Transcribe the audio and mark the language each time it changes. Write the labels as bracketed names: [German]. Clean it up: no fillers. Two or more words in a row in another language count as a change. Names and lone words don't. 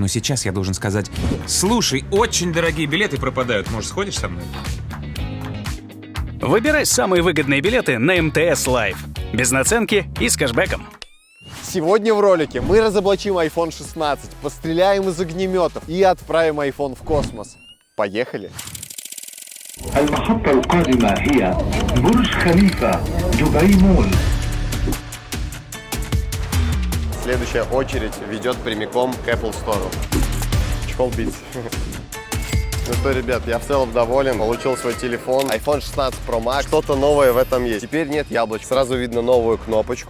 [Russian] Но сейчас я должен сказать: слушай, очень дорогие билеты пропадают. Может, сходишь со мной? Выбирай самые выгодные билеты на МТС Лайф. Без наценки и с кэшбэком. Сегодня в ролике мы разоблачим iPhone 16, постреляем из огнеметов и отправим iPhone в космос. Поехали! [Arabic] المحطة القادمة هي برج خليفة دبي مول. [Russian] Следующая очередь ведет прямиком к Apple Store. Чехол бить. Ну что, ребят, я в целом доволен. Получил свой телефон. iPhone 16 Pro Max. Что-то новое в этом есть. Теперь нет яблочек. Сразу видно новую кнопочку.